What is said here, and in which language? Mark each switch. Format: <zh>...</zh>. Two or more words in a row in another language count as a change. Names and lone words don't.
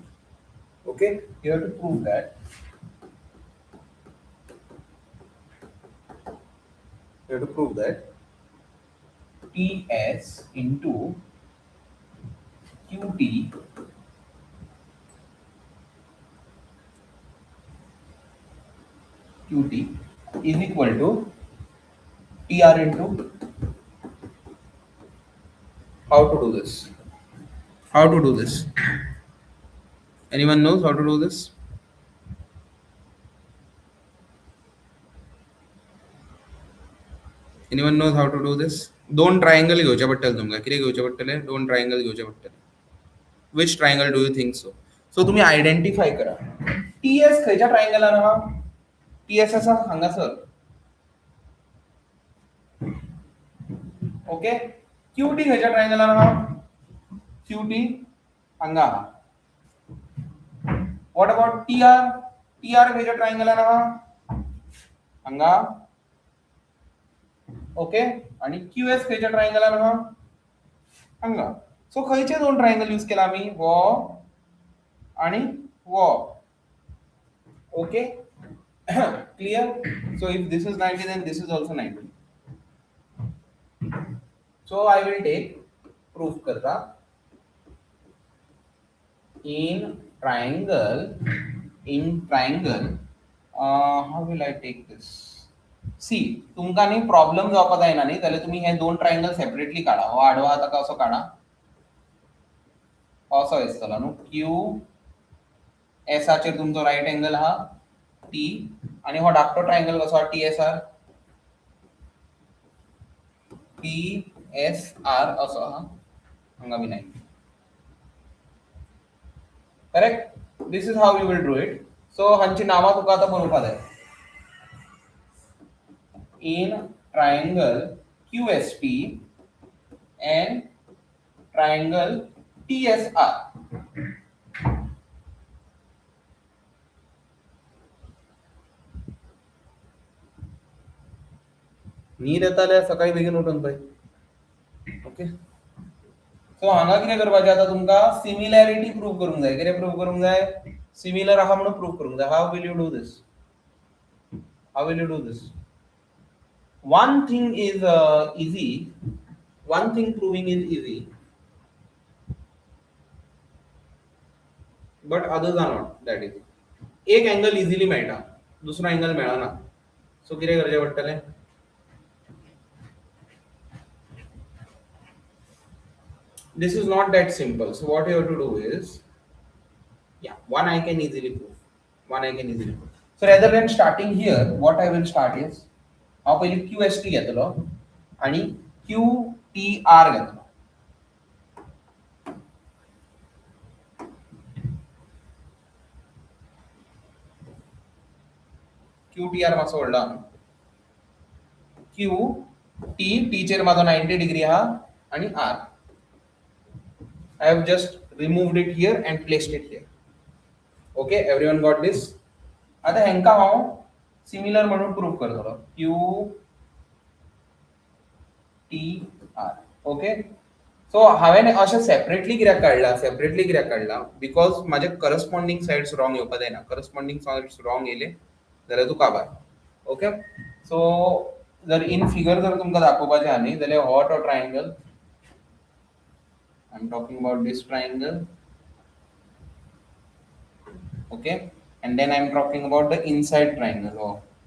<en>Okay, you have to prove that Ts into Qt Qt is equal to Tr into, how to do this? How to do this? Anyone knows how to do this? Anyone knows how to do this?</en> <kok>दोन ट्रायंगल घेवचे पडटले तुमकां. कितें घेवचे पडटले? दोन ट्रायंगल घेवचे पडटले.</kok> <en>Which triangle do you think so?</en> <kok>So तुम्ही आयडेंटिफाय करा. TS खंयच्या ट्रायंगलान आहा? TS आसा हांगासर. ओके. QT खंयच्या ट्रायंगलान आहा? QT हांगा आहा.</kok> <en>What about TR?</en> <kok>TR खंयच्या ट्रायंगलान आहा? हांगा. ओके. आणि QS खंयच्या ट्रायंगलान आहा? हांगा. सो खंयचे दोन ट्रायंगल यूज केला आमी? वो आणि वो. ओके.</kok> <en>Clear? So if this is 90, then this is also 90. So I will take proof करता. In triangle, how will I take this? See,</en> <kok>तुमका न्ही प्रॉब्लेम जावपाक जायना न्ही, जाल्यार तुम्ही हे दोन</kok> <en>triangle separately</en> <kok>काढा. हो आडवा आता कसो काढा? असो दिसतलो न्हू. क्यू एसाचेर तुमचो</kok> <en>right angle</en> <kok>आहा टी, आणि हो धाकटो ट्रायंगल कसो आहा टी एस आर. टी एस आर असो आहा हांगा बी 90.</kok> <en>Correct. This is how you will do it.</en> <kok>सो हांची नावां तुका आतां बरोवपा जाय.</kok> <en>In triangle QST and triangle TSR.</en> <kok>न्हीद येताल्या सकाळी बेगीन उठून पळय. ओके. सो हांगा कितें करपाचें आतां तुमकां</kok> <en>similarity prove</en> <kok>करूंक जाय. कितें प्रूव करूंक जाय? सिमिलर आहा म्हणून प्रूव करूंक जाय.</kok> <en>How will you do this? How will you do this? One thing is easy. One thing proving is easy, but others are not that easy.</en> <kok>एक</kok> <en>angle easily</en> <kok>मेळटा, दुसरो एंगल मेळना. सो कितें करचें पडटलें?</kok> <en>This is not that simple. So what you have to do is, yeah, one I can easily prove. So rather than starting here, what I will start is,</en> <kok>हांव पयलीं QST घेतलो आनी QTR घेतलो. QTR मातसो व्हडलो आहा. T चेर म्हाजो 90 डिग्री आहा आणि R.</kok> <en>I have just removed it here and placed it here. Okay, everyone got this?</en> <kok>आता हेंका हांव सिमिलर म्हणून प्रूव करतलो. QTR. ओके. सो हांवें अशें सेपरेटली कित्याक काडला? बिकॉज म्हाजे</kok> <en>corresponding sides wrong</en> <kok>येवपा जायना.</kok> <en>corresponding sides wrong</en> <kok>येयले जाल्यार तूं काबार. ओके. सो जर</kok> <en>in figure</en> <kok>जर तुमकां दाखोवपाचें आहा न्ही, जाल्यार हो तो ट्रायंगल.</kok> <en>I'm talking about this triangle. Okay, and then I'm talking about the inside triangle. Oh.</en>